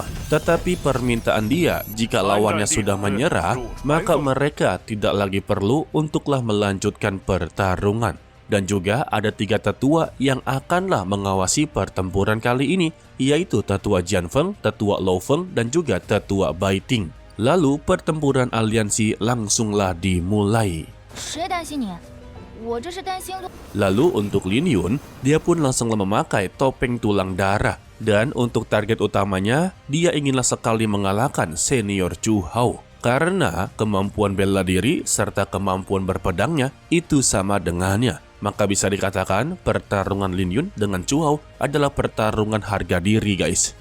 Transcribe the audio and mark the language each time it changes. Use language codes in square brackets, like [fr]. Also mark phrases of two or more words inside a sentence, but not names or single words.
[id] Tetapi permintaan dia, jika lawannya sudah menyerah, maka mereka tidak lagi perlu untuklah melanjutkan pertarungan. Dan juga ada 3 tetua yang akanlah mengawasi pertempuran kali ini, yaitu tetua Jian Feng, tetua Lo Feng, dan juga tetua Baiting. Lalu pertempuran aliansi langsunglah dimulai. [zh] 我这是担心陆。 [id] Lalu untuk Lin Yun, dia pun langsung memakai topeng tulang darah. Dan untuk target utamanya, dia inginlah sekali mengalahkan senior Chu Hao. Karena kemampuan bela diri serta kemampuan berpedangnya itu sama dengannya. Maka bisa dikatakan pertarungan Lin Yun dengan Chu Hao adalah pertarungan harga diri guys.